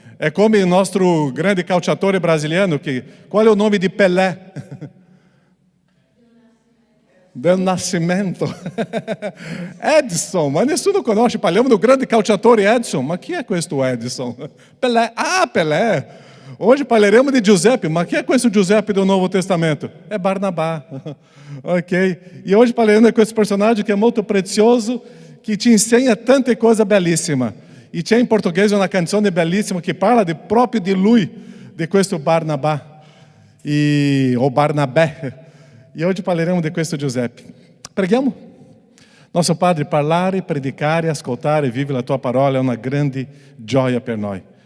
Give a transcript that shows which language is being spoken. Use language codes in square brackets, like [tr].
[it] È come il nostro grande calciatore brasiliano, qual è il nome di Pelé? Del Nascimento. Edson, ma nessuno conosce, parliamo do grande calciatore Edson, ma chi è questo Edson? Pelé, Pelé. [pt] Hoje [it] parleremo [pt] de Giuseppe, mas quem é esse Giuseppe do Novo Testamento? É Barnabá, ok? E hoje [it] parleremo [pt] com esse personagem que é muito precioso, que te ensina tanta coisa belíssima. [it] E c'è in portoghese una canzone bellissima che parla proprio di lui, di questo Barnabá, o Barnabé. E oggi parleremo di questo Giuseppe. Preghiamo? [pt] Nosso Padre, [it] parlare, predicare, ascoltare e vivere la tua parola è una grande gioia per noi.